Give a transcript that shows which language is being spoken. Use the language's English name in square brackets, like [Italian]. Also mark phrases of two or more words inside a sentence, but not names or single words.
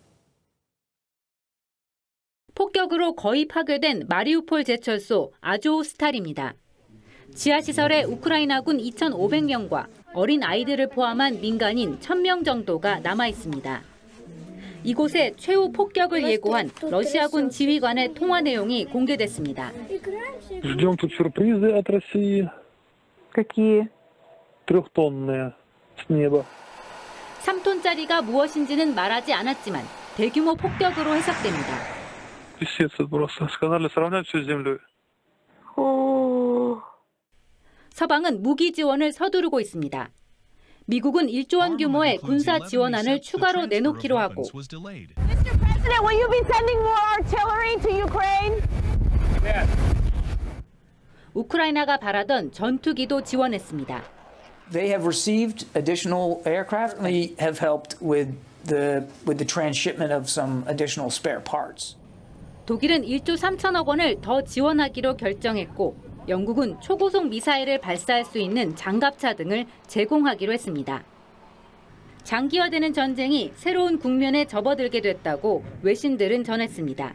[Korean] 폭격으로 거의 파괴된 마리우폴 제철소 아조우스탈입니다. 지하시설에 우크라이나군 2,500명과 어린 아이들을 포함한 민간인 1,000명 정도가 남아 있습니다. 이곳에 최후 폭격을 예고한 러시아군 지휘관의 통화 내용이 공개됐습니다. [Russian] Ждем тут сюрпризы от России. Какие? 3-тонные с неба. [Korean] 3톤짜리가 무엇인지는 말하지 않았지만 대규모 폭격으로 해석됩니다. [Russian] Писец просто. Сказали сравнять всю землю. [Korean] 서방은 무기 지원을 서두르고 있습니다. 미국은 1조 원 규모의 군사 지원안을 추가로 내놓기로 하고 우크라이나가 바라던 전투기도 지원했습니다. [English] They have received additional aircraft. They have helped with the transshipment of some additional spare parts. [Korean] 독일은 1조 3천억 원을 더 지원하기로 결정했고 영국은 초고속 미사일을 발사할 수 있는 장갑차 등을 제공하기로 했습니다. 장기화되는 전쟁이 새로운 국면에 접어들게 됐다고 외신들은 전했습니다.